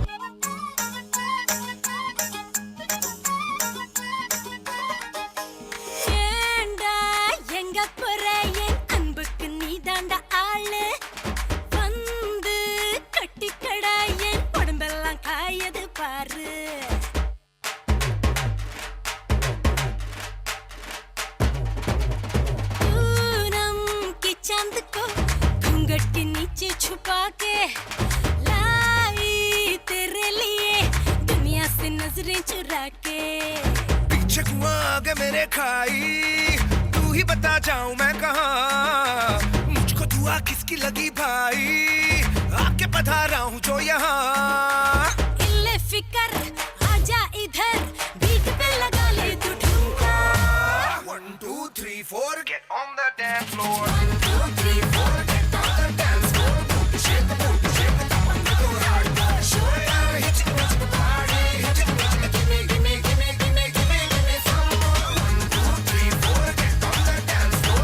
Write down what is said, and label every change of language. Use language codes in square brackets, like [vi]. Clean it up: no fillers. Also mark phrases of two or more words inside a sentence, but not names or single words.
[ta] ஏண்டா எங்க போற, என் அன்புக்கு நீதாண்டா ஆளு. வந்து கட்டிக்கடா, என் உடம்பெல்லாம் காயது பாரு. [hi] पूनम के चांद को घूंघट के नीचे छुपा के लाई तेरे लिए दुनिया से नजरें चुरा के. पीछे कुआं आगे मेरे खाई, तू ही बता जाऊं मैं कहाँ, मुझको दुआ किसकी लगी भाई, आके पधारा हूँ जो यहाँ. इल्ले फिकर आजा इधर, बीट पे लगा ले तू ठुमका. [en] 1 2 3 4 get on the dance floor. 1 2 3 4 Get on the dance floor. Shake the booty, shake the top and go hard. Shoulder, hit it, hit the party. Hit it, hit it, gimme, gimme, gimme, gimme, gimme, gimme some more. 1 2 3 4 get on the dance floor.